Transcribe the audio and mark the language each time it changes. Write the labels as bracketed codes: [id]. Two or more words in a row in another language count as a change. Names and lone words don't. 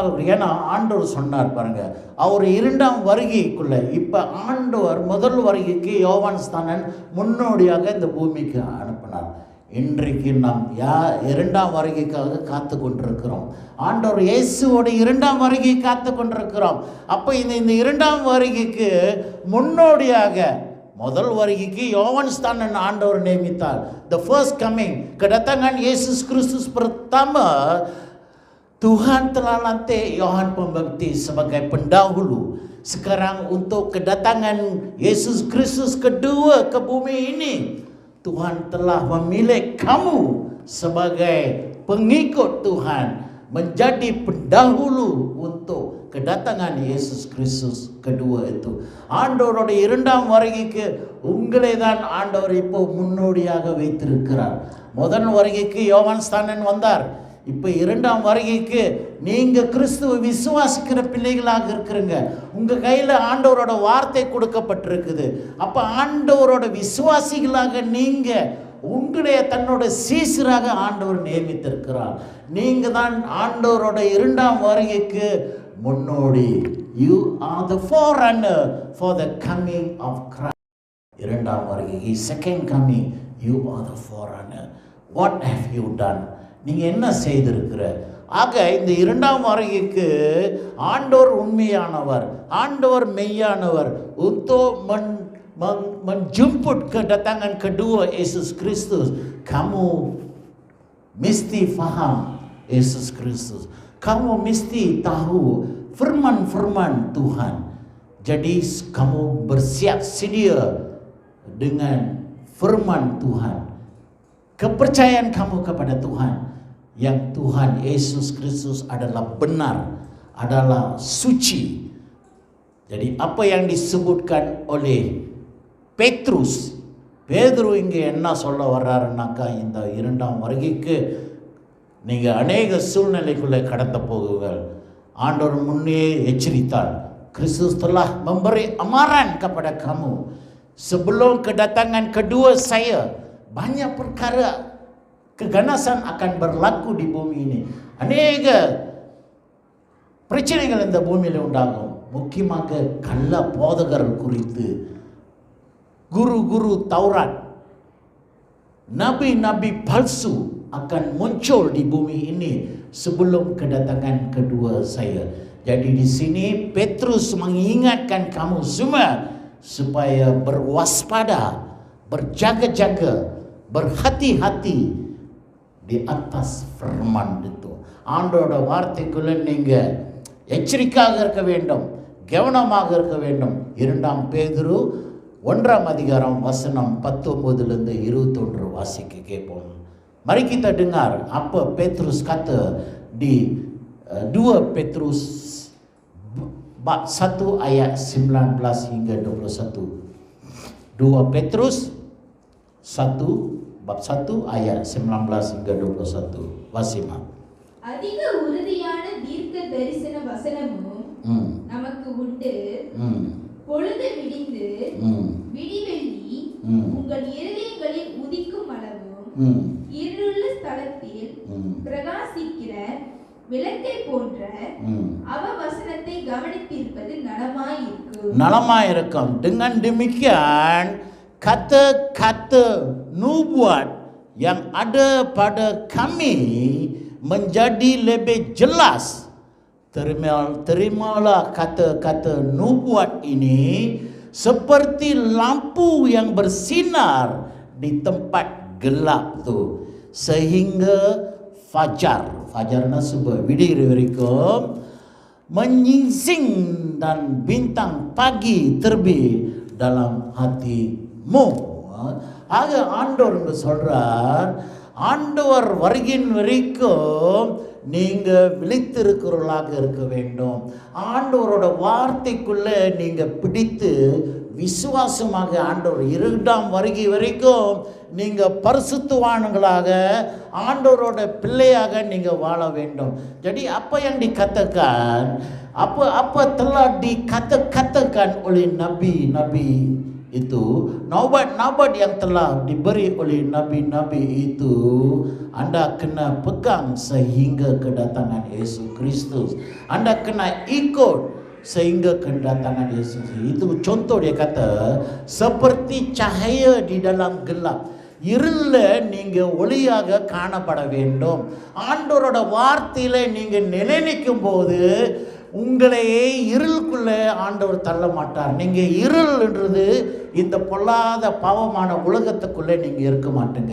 [ta] ஏன்னா ஆண்டவர் சொன்னார் பாருங்க, அவர் 2ஆம் வருகைக்குள்ளே, இப்போ ஆண்டவர் முதல் வருகைக்கு யோவான் ஸ்நானன் முன்னோடியாக இந்த பூமிக்கு அனுப்பினார். இன்றைக்கு நாம் 2ஆம் வருகைக்காக காத்து கொண்டிருக்கிறோம். ஆண்டவர் இயேசுவோட 2ஆம் வருகை காத்து கொண்டிருக்கிறோம். அப்போ இந்த 2ஆம் வருகைக்கு முன்னோடியாக முதல் வருகைக்கு யோவான் ஸ்நானன் ஆண்டவர் நியமித்தார். [en] the first coming, [ms] kedatangan Yesus Kristus pertama, Tuhan telah lantik Yohanes Pembaptis sebagai pendahulu. Sekarang untuk kedatangan Yesus Kristus kedua ke bumi ini, Tuhan telah memilih kamu sebagai pengikut Tuhan menjadi pendahulu untuk kedatangan Yesus Kristus kedua itu. [ta] ஆண்டவரோட 2ஆம் வருகைக்கு உங்களை தான் ஆண்டவர் இப்போ முன்னோடியாக வைத்திருக்கிறார். முதல் வருகைக்கு யோவான் ஸ்நானன் வந்தார். இப்போ 2ஆம் வருகைக்கு நீங்கள் கிறிஸ்துவை விசுவாசிக்கிற பிள்ளைகளாக இருக்கிறீங்க. உங்கள் கையில் ஆண்டவரோட வார்த்தை கொடுக்கப்பட்டிருக்குது. அப்போ ஆண்டவரோட விசுவாசிகளாக நீங்கள் உங்களுடைய தன்னோட சீசராக ஆண்டவர் நியமித்திருக்கிறார். நீங்க தான் ஆண்டவரோட இரண்டாம் வருகைக்கு முன்னோடி. [en] You are the forerunner for the coming of Christ. [ta] இரண்டாம் வருகை, [en] His second coming, you are the forerunner. What have you done? [ta] நீங்க என்ன செய்திருக்கிற? ஆக இந்த இரண்டாம் வருகைக்கு ஆண்டவர் உண்மையானவர், ஆண்டவர் மெய்யானவர். [ms] Untuk menjemput kedatangan kedua Yesus Kristus, kamu mesti faham Yesus Kristus. Kamu mesti tahu firman-firman Tuhan. Jadi kamu bersiap sedia dengan firman Tuhan. Kepercayaan kamu kepada Tuhan, yang Tuhan Yesus Kristus adalah benar, adalah suci. Jadi apa yang disebutkan oleh Petrus, [ta] பேதுரு இங்கே என்ன சொல்ல வர்றாருன்னாக்கா, இந்த இரண்டாம் வருகைக்கு நீங்கள் அநேக சூழ்நிலைக்குள்ளே கடந்து போகுங்கள். ஆண்டவர் முன்னே எச்சரித்தார். [ms] Kristus telah memberi amaran kepada kamu sebelum kedatangan kedua saya. Banyak perkara keganasan akan berlaku di bumi ini. [ta] அநேக பிரச்சனைகள் இந்த பூமியில் உண்டாகும். முக்கியமாக கள்ள போதகர் குறித்து, [ms] guru-guru Taurat, nabi-nabi palsu akan muncul di bumi ini sebelum kedatangan kedua saya. Jadi di sini Petrus mengingatkan kamu semua supaya berwaspada, berjaga-jaga, berhati-hati di atas firman itu. [ta] ஆண்டோட வார்த்தைக்குள்ள நீங்க எச்சரிக்கையாக இருக்க வேண்டும், கவனமாக இருக்க வேண்டும். 2 பேதுரு 1 அதிகாரம் வசனம் 19 21 வாசிக்க கேட்போம். [ms] Mari kita dengar apa Petrus kata di 2 Petrus bab 1 ayat 19 hingga 21. 2 Petrus 1 bab 1 ayat 19 hingga 21. [ta] வாசிமா. அதிக உறுதியான தீர்க்க தரிசன வசனமும் நமக்கு உண்டு. பொழுது விடிந்து விடிவெள்ளி உங்கள் இருதயங்களில் உதிக்கும் அளவும் இருளுள்ள ஸ்தலத்தில் பிரகாசிக்கிற விளக்கை போன்ற அவ வசனத்தை கவனித்திருப்பது நலமாயிருக்கும். [ms] Dengan demikian kata-kata nubuat yang ada pada kami menjadi lebih jelas. Terimalah kata-kata nubuat ini seperti lampu yang bersinar di tempat gelap tu, sehingga fajarnya sebuah vidir verikum menyingsing dan bintang pagi terbit dalam hatimu. [ta] ஆக ஆண்டவர் இங்க சொல்றார், ஆண்டவர் வருகின் வரைக்கும் நீங்க விழித்திருக்கிறவர்களாக இருக்க வேண்டும். ஆண்டவரோட வார்த்தைக்குள்ள நீங்க பிடித்து விசுவாசமாக ஆண்டவர் 2ஆம் வருகை வரைக்கும் நீங்க பரிசுத்தவான்களாக ஆண்டவரோட பிள்ளையாக நீங்க வாழ வேண்டும். [ms] Jadi apa yang dikatakan, apa telah dikatakan oleh nabi-nabi itu, nabat-nabat yang telah diberi oleh nabi-nabi itu, anda kena pegang sehingga kedatangan Yesus Kristus. Anda kena ikut sehingga kedatangan Yesus. Itu contoh dia kata, seperti cahaya di dalam gelap. [ta] இருள நீங்க ஒளியாக காணப்பட வேண்டும். ஆண்டவரோட வார்த்தையில நீங்க நிலைநிற்கும் போது உங்களையே இருளுக்குள்ளே ஆண்டவர் தள்ள மாட்டார். நீங்க இருள்ன்றது இந்த பொல்லாத பாவமான உலகத்துக்குள்ளே நீங்க இருக்க மாட்டீங்க.